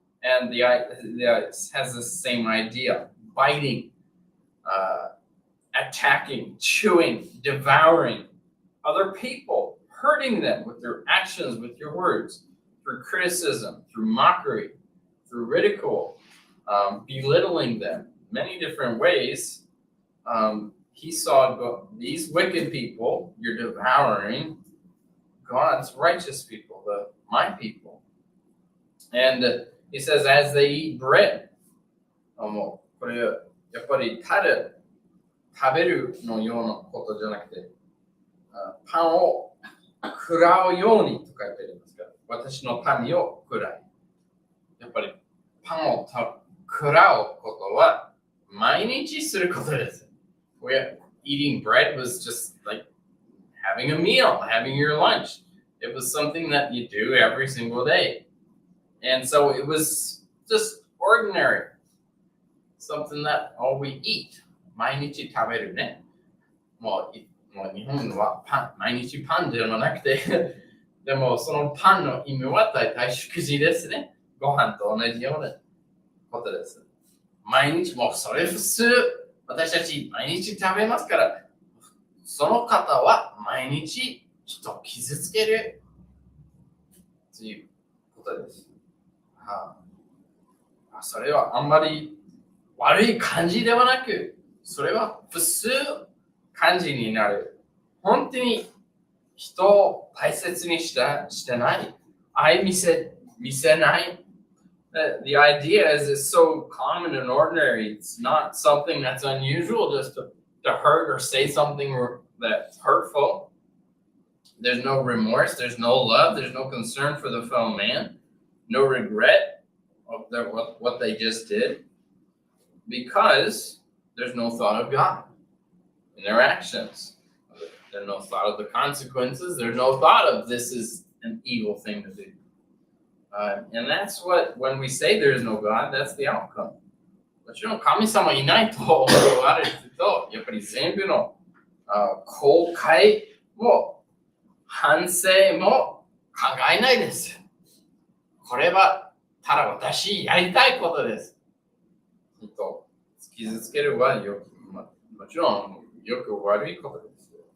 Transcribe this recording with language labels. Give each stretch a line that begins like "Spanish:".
English: And it has the same idea, biting, attacking, chewing, devouring other people, hurting them with your actions, with your words, through criticism, through mockery, through ridicule, belittling them, many different ways. He saw these wicked people, you're devouring God's righteous people, my people. And he says, as they eat bread,
Japanese: これやっぱり食べるのようなことじゃなくて、パンを食らうようにと書いてありますから、私の民を食らい。やっぱりパンを食らうことは毎日することです。
English: Eating bread was just like having a meal, having your lunch. It was something that you do every single day. And so it was just ordinary. Something that we eat.
Japanese: 毎日食べるね。もう日本は毎日パンではなくて、でもそのパンの意味は大体食事ですね。ご飯と同じようなことです。毎日もうそれ普通。私たち毎日食べますから、その方は毎日人を傷つけるということです。それはあんまり悪い感じではなく、それは普通感じになる。本当に人を大切にしてない。愛見せない。
English: The idea is it's so common and ordinary. It's not something that's unusual just to hurt or say something that's hurtful. There's no remorse. There's no love. There's no concern for the fellow man. No regret of what they just did. because there's no thought of God in their actions. There's no thought of the consequences. There's no thought of this is an evil thing to do. And that's what, when we say there's no God, that's the outcome.
Japanese: もちろん神様いないと思われると、やっぱり全部の後悔も反省も考えないです。これはただ私やりたいことです。傷つけるはよく、もちろんよく悪いことです。